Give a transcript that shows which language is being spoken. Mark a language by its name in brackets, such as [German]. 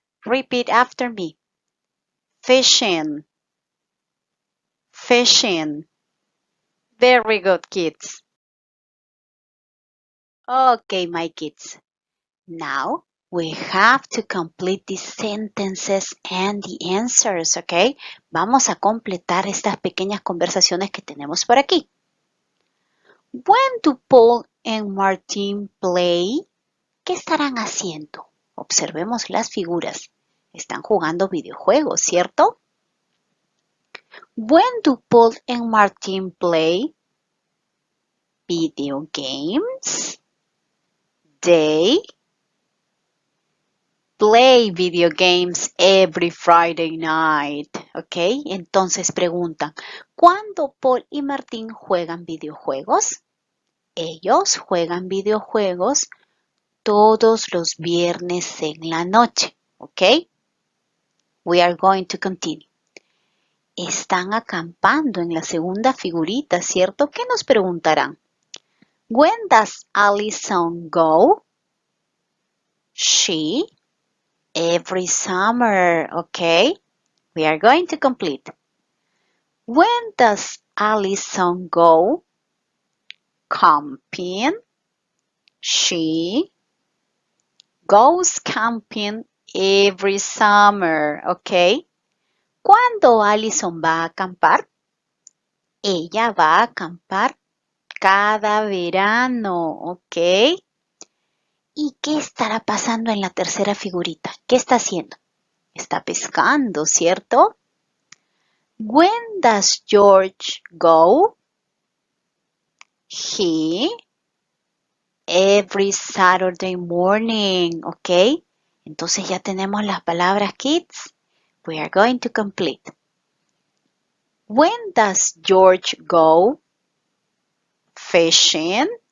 [English] Repeat after me. Fishing. Fishing. Very good, kids. Okay, my kids. Now we have to complete the sentences and the answers, okay? [Spanish] Vamos a completar estas pequeñas conversaciones que tenemos por aquí. [English] When do Paul and Martin play? [Spanish] ¿Qué estarán haciendo? Observemos las figuras. Están jugando videojuegos, ¿cierto? [English] When do Paul and Martin play? Video games. They play video games every Friday night. [Spanish] ¿Ok? Entonces preguntan, ¿cuándo Paul y Martín juegan videojuegos? Ellos juegan videojuegos todos los viernes en la noche. ¿Ok? [English] We are going to continue. [Spanish] Están acampando en la segunda figurita, ¿cierto? ¿Qué nos preguntarán? [English] When does Allison go? She every summer, okay? We are going to complete. When does Allison go camping? She goes camping every summer, okay? [Spanish] ¿Cuándo Allison va a acampar? Ella va a acampar cada verano, ¿ok? ¿Y qué estará pasando en la tercera figurita? ¿Qué está haciendo? Está pescando, ¿cierto? [English] When does George go? He every Saturday morning, ¿ok? [Spanish] Entonces ya tenemos las palabras kids. [English] We are going to complete. When does George go fishing?